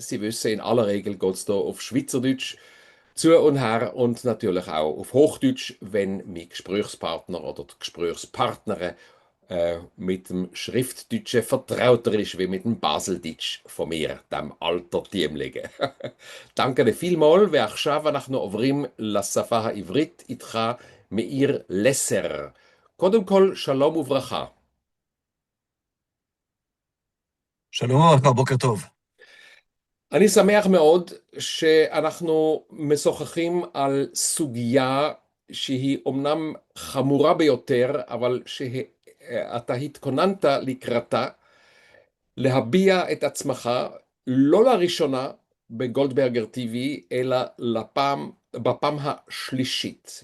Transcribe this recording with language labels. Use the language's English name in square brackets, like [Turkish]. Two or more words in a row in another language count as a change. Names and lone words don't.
[German] Sie wissen, in aller Regel geht es hier auf Schweizerdeutsch zu und her und natürlich auch auf Hochdeutsch, wenn mein Gesprächspartner oder die Gesprächspartnerin mit dem Schriftdeutschen vertrauter ist, wie mit dem Baseldeutsch von mir, dem altertümlichen. danke vielmals, [Hebrew] ועכשיו אנחנו עוברים לשפה העברית איתך, מאיר לסר. קודם כל, שלום וברכה. שלום וברכה, בוקר טוב. אני שמח מאוד שאנחנו משוחחים על סוגיה שהיא אומנם חמורה ביותר, אבל שאתה התכוננת לקראתה, להביע את עצמך לא לראשונה בגולדברגר TV, אלא בפעם השלישית.